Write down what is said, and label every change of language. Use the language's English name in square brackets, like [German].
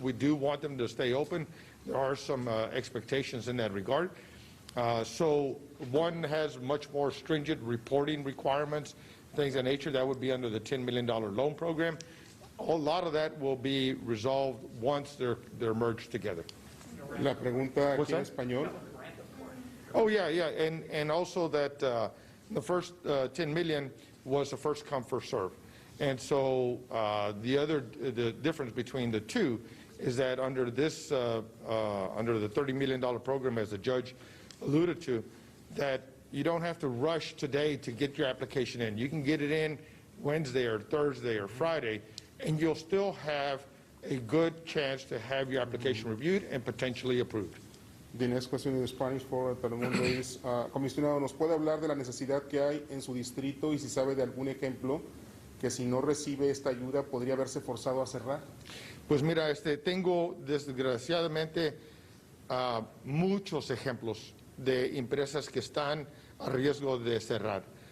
[English] We do want them to stay open. There are some expectations in that regard. So one has much more stringent reporting requirements, things of that nature. That would be under the $10 million loan program. A lot of that will be resolved once they're merged together. [Spanish] La pregunta aquí en español. [English] Oh, yeah, and also that the first 10 million was a first come, first serve. And so the difference between the two is that under this, under the $30 million program, as the judge alluded to, that you don't have to rush today to get your application in. You can get it in Wednesday or Thursday or Friday, and you'll still have a good chance to have your application reviewed and potentially approved. The next question in Spanish for Telemundo is, [Spanish] comisionado, ¿nos puede hablar de la necesidad que hay en su distrito y si sabe de algún ejemplo que si no recibe esta ayuda podría verse forzado a cerrar? Pues mira, tengo desgraciadamente muchos ejemplos de empresas que están a riesgo de cerrar.